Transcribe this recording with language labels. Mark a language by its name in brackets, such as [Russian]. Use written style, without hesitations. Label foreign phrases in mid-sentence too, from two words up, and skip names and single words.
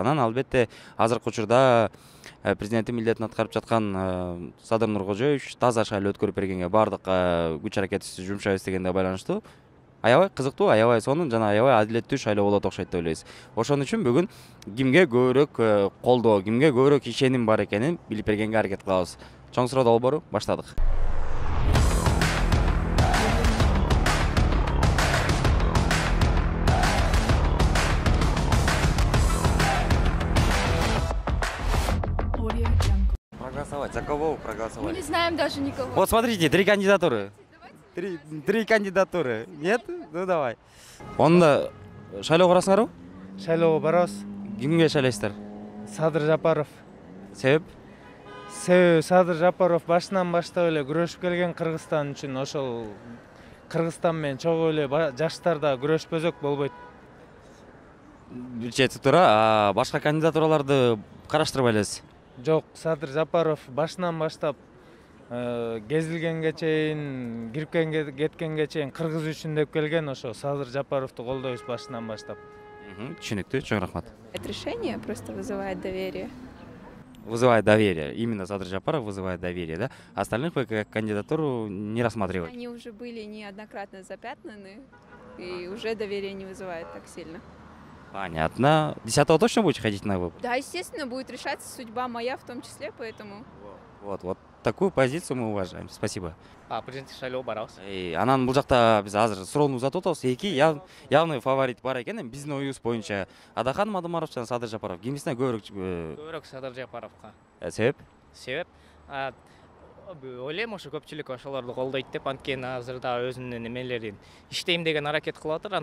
[Kyrgyz] Анан албетте азыркы учурда президенттин милдетин аткарып жаткан Садыр Нуркожоевич таза шайлоо өткөрүп бергенге баардык күч аракетибизди жумшайбыз дегенге байланыштуу. Аябай кызыктуу, аябай сонун жана аябай адилеттүү шайлоо болот окшойт деп ойлойбуз. Ошон үчүн бүгүн кимге көбүрөөк колдоо, кимге көбүрөөк ишеним бар экенин билип бергенге аракет кылабыз. Чоң суроо долбоору баштадык. [Russian] Проголосовать. За кого вы проголосовали? Мы не знаем даже никого. Вот смотрите, три кандидатуры. Три кандидатуры. Нет? Ну давай. [Kyrgyz] Онда шайлоо курасыңарбы? Шайлоого барабыз. Кимге шайлайсыздар? Садыр Жапаров. Себеп? Себеби Садыр Жапаров башынан баштап эле күрөшүп келген Кыргызстан үчүн. Ошол Кыргызстан менен чогуу эле жаштарда күрөшпөзөк болбойт. Жетип тура, башка кандидатураларды караштырбай элесиз? Жок, Садыр Жапаров башынан баштап кезилгенге чейин, кирип кеткенге чейин Кыргыз үчүн деп келген, ошо Садыр Жапаровду колдойбуз башынан баштап. Түшүнүктүү, чоң рахмат. [Russian] Это решение просто вызывает доверие. Вызывает доверие. Именно Садыр Жапаров вызывает доверие, да? Остальных вы как кандидатуру не рассматриваете? Они уже были неоднократно запятнаны, и уже доверие не вызывает так сильно. Понятно. 10-го точно будете ходить на выборы? Да, естественно, будет решаться судьба моя в том числе, поэтому... Вот такую позицию мы уважаем. Спасибо. [Kyrgyz] Президенттик шайлоого барабыз. Анан бул жакта биз азыр суроону узатып атабыз. Эки [Russian] явный фаворит [Kyrgyz] бар экен. Биздин оюбуз боюнча Адахан Мадумаров жана Садыр Жапаров. Кимисине Көбүрөөк Садыр Жапаровго. Себеп? Себеп ойлойм ошо көпчүлүк ошолорду колдойт деп, анткени азырда өзүнүн эмелерин иштейм деген аракет кылып атыр.